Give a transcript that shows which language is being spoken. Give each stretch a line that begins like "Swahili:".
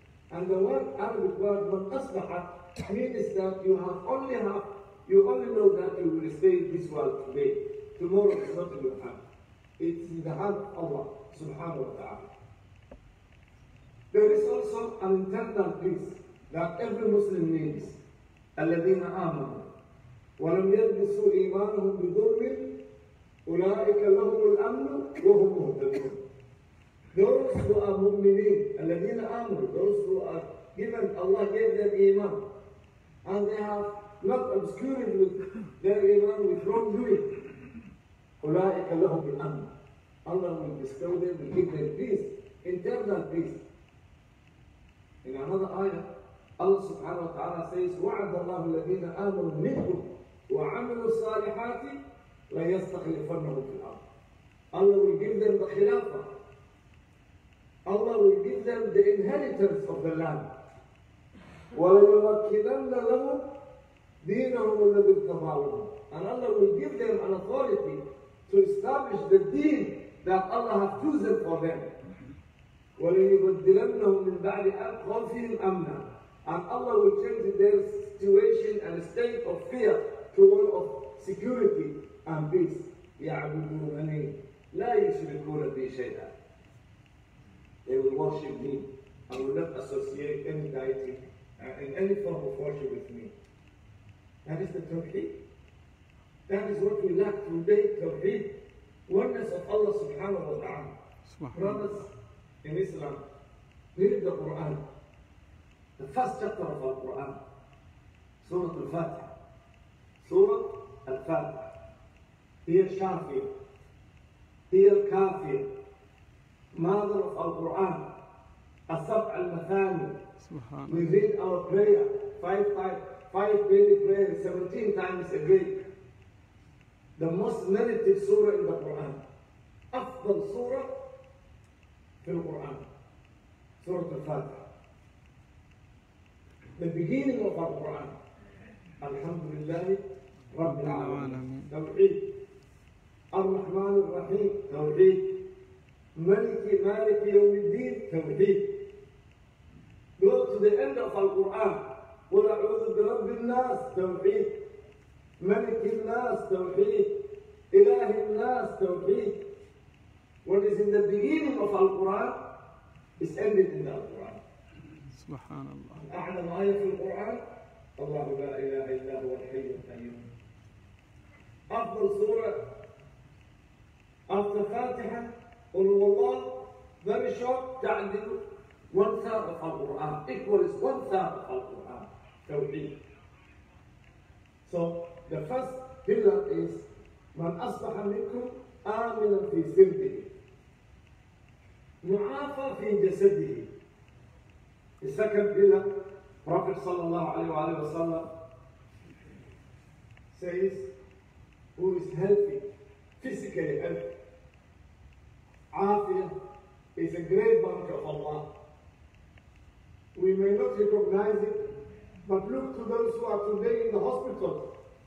English: And the word Arabic word man asbaha means that you only know that you will stay in this world today. Tomorrow is not in your hand. It's in the hand of Allah subhanahu wa ta'ala. There is also an internal peace that every Muslim needs.
Arabic: الذين آمنوا ولم يلبسوا إيمانهم بظلم أولئك لهم الأمن وهم مهتدون.
English: Those who are mu'mineen,
Arabic: الذين آمنوا,
English: those who are given, Allah gave them iman, and they have not obscured with their iman with wrongdoing.
Arabic: أولئك لهم الأمن.
English: Allah will bestow them, will give them peace, internal peace. In another ayah, Allah subhanahu wa ta'ala says,
Arabic: وَعَدَ اللَّهُ الَّذِينَ آمَنُوا مِنْكُمْ وَعَمِلُوا الصَّالِحَاتِ لَيَسْتَخْلِفَنَّهُمْ فِي الْأَرْضِ.
English: Allah will give them the khilafah. Allah will give them the inheritance of the land.
Arabic: وَلَيُمَكِّنَنَّ لَهُمْ دِينَهُمُ الَّذِي ارْتَضَىٰ لَهُمْ.
English: And Allah will give them an authority to establish the deen that Allah has chosen for them.
Arabic: وَلَيُبَدِّلَنَّهُمْ مِنْ بَعْدِ خَوْفِهِمْ أَمْنًا.
English: And Allah will change their situation and state of fear to one of security and peace.
Arabic: يعبدونني لا يشركون بي شيئا.
English: They will worship me and will not associate any deity in any form of worship with me. That is the Tawheed. That is what we lack today, Tawheed. Oneness of Allah subhanahu wa ta'ala. Brothers in Islam, read the Quran. The first chapter of the Quran, Surah Al-Fatiha. Surah Al-Fatiha. Here Shafi, here Kafir, mother of Al-Quran, Asab al-Mathani. We read our prayer, five daily prayers, 17 times a day. The most merited surah in the Quran.
Arabic: أفضل surah في القرآن.
English: Surah Al-Fatiha. The beginning of our Quran. Alhamdulillah Rabbil Alamin. Tawheed. Ar-Rahman Ar-Rahim. Tawheed. Maliki Yawmiddin. Tawheed. Go to the end of Al-Quran.
Arabic: قل أعوذ برب الناس.
English: Tawheed.
Arabic: ملك الناس.
English: Tawheed.
Arabic: إله الناس. Tawheed.
English: What is in the beginning of Al-Quran is ended in the Al-Quran. Subhanallah.
Arabic: أعلم آية في القرآن الله لا إله إلا هو الحي القيوم. أفضل سورة
English: after Fatiha
Arabic: قل هو الله,
English: very short,
Arabic: تعدل
English: 1/3 of Al-Quran, equals 1/3 of Al-Quran. Tawheed. So the first pillar is
Arabic: من أصبح منكم آمنا في سربه معافى في جسده.
English: The second pillar, Prophet sallallahu alaihi wasallam says, who is healthy, physically healthy. Afiyah is a great bounty of Allah. We may not recognize it, but look to those who are today in the hospital.